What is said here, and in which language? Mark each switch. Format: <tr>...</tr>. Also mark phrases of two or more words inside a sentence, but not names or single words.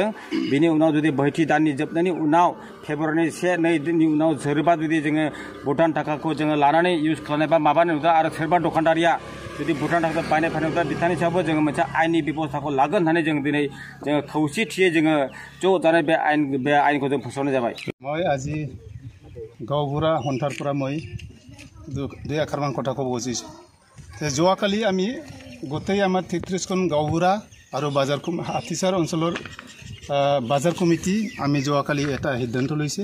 <brx>बिनि उनाव जुदि बैथि दाननि जोबनायनि उनाव फेब्रुवारिनि 1-2 दिननि उनाव सोरबा जुदि जोङो भुटान थाखाखौ जोङो लानानै इउज खालामनाय बा माबानो नुदों आरो सोरबा दखानदारिया जुदि भुटान थाखा बायनाय फाननायफ्रा बिथांनि सायावबो जोङो मोनसे आयेननि बेबस्थाखौ लागोन होननानै जों दिनै जोङो खौसेथियै जोङो ज' जानाय बे आयेनखौ जों फोसावनाय जाबाय।</brx> <as>মই আজি গাঁওবুঢ়া সন্থাৰ পৰা মই 2 আখৰমান কথা ক'ব খুজিছোঁ। যোৱাকালি আমি গোটেই আমাৰ 33খন গাঁওবুঢ়া আৰু বাজাৰ হাথিসাৰ অঞ্চলৰ বাজাৰ কমিটি আমি যোৱাকালি এটা সিদ্ধান্ত লৈছে।</as>